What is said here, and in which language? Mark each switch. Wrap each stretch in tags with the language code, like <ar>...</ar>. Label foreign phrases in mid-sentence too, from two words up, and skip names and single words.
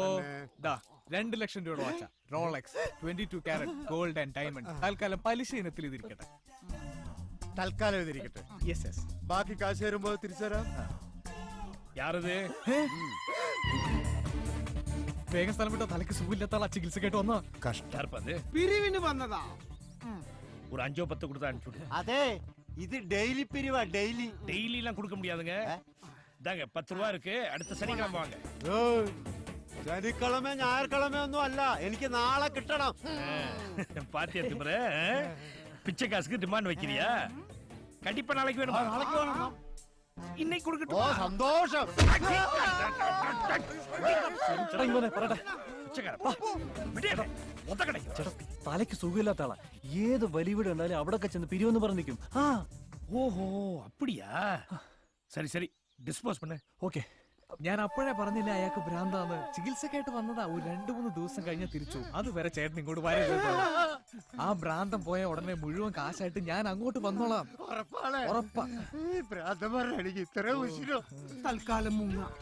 <ml>2 ലക്ഷം രൂപയുടെ വാച്ച റോളക്സ് 22</ml> <en>carat gold and diamond.</en> <ml>തൽക്കാലം പലിശ ഇനത്തിൽ ഇതിരിക്കട്ടെ. തൽക്കാലം ഇതിരിക്കട്ടെ. യെസ്. ബാക്കി കാശ് തരുമ്പോ തിരിച്ചുതരാം.</ml> <ta>യാരത്?</ta> <ml>വേഗം സ്ഥലം വിട്ടോ. തലക്ക് സുഖമില്ലാത്ത ആളാ ചികിത്സക്കായിട്ട് വന്നോ. കഷ്ടം. പിരിവിന് വന്നതാ.</ml> <ta>ஒரு 5-10 கொடுத்து அனுப்பிச்சுடு. அதே இது டெய்லி பிரிவா? டெய்லி எல்லாம் கொடுக்க முடியாதுங்க. இதாங்க 10 ரூபா இருக்கு. அடுத்த சனிக்கிழமை வாங்க.</ta> <ml>ശനിക്കിഴമ ഞായർക്കിഴമ ഒന്നും അല്ല, എനിക്ക് നാളെ കിട്ടണം.</ml> <ta>பாத்தியா திமிர? பிச்சை காசுக்கு டிமாண்ட் வைக்கிறியா? கண்டிப்பா நாளைக்கு வேணுமா?</ta> <ml>നാളേക്ക് വേണം.</ml> <ta>இன்னைக்கு</ta> <ml>ഓ</ml> <ta>கொடுக்கட்டுமா?</ta> <ml>സന്തോഷം. ചേട്ടാ ഇങ്ങനെ പറയട്ടെ. ചേട്ടാ തലയ്ക്ക് സുഖമില്ലാത്ത ആളാ. ഏത് വലിയ വീട് ഉണ്ടാലും അവിടെ ചെന്ന് പിരിവെന്ന് പറഞ്ഞു നിൽക്കും.</ml> <ta>ஓஹோ அப்படியா? சரி சரி டிஸ்போஸ் பண்ணு.</ta> <ml>ഓക്കെ. ഞാൻ അപ്പോഴേ പറഞ്ഞില്ല അയാൾക്ക് ഭ്രാന്താന്ന്. ചികിത്സക്കായിട്ട് വന്നതാ. ഒരു 2-3 ദിവസം കഴിഞ്ഞ് തിരിച്ചു. അതുവരെ ചേട്ടൻ ഇങ്ങോട്ട് വരരുത്. ആ ഭ്രാന്തം പോയ ഉടനെ മുഴുവൻ കാശായിട്ട് ഞാൻ അങ്ങോട്ട് വന്നോളാം. ഉറപ്പാ. എനിക്ക് ഇത്ര ഉശിരോ? തൽക്കാലം മുങ്ങ.</ml>